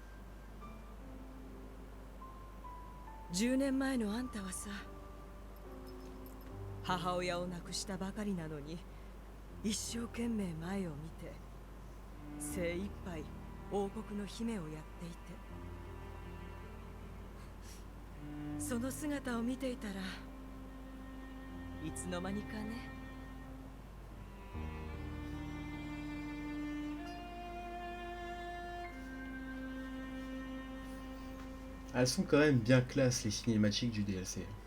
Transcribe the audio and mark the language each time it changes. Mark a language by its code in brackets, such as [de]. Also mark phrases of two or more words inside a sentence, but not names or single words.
[ja] 10 年前のあんたはさ、母親を亡くしたばかりなのに一生懸命前を見て精一杯王国の姫をやっていて、その姿を見ていたらいつの間にかね。 [fr] Elles sont quand même bien classe les cinématiques du DLC.